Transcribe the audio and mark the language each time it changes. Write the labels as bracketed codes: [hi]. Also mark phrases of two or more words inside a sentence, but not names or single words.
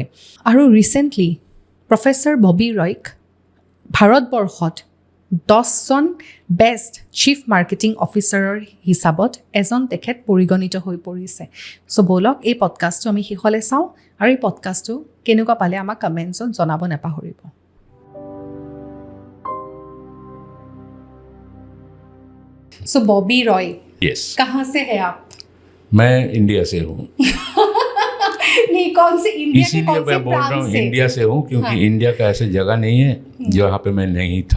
[as] আৰু [en] recently professor [as] ববি ৰয়ক ভাৰতবৰ্ষত 10জন [en] best chief marketing officer [as] হিচাপত এজন তেখেত পৰিগণিত হৈ পৰিছে. চ' ব'লক এই পডকাষ্টটো আমি শেষলৈ চাওঁ আৰু এই পডকাষ্টটো কেনেকুৱা পালে আমাক কমেণ্টছত জনাব নাপাহৰিব. [hi] सो बॉबी रॉय, [en] Yes. [hi] कहाँ से है आप? मैं इंडिया से हूँ. नहीं, कौन से इंडिया के इसीलिए कौन से मैं बोल रहा हूँ प्रांत से? इंडिया से हूँ क्योंकि हाँ. इंडिया का ऐसे जगह नहीं है जहाँ पे मैं नहीं था.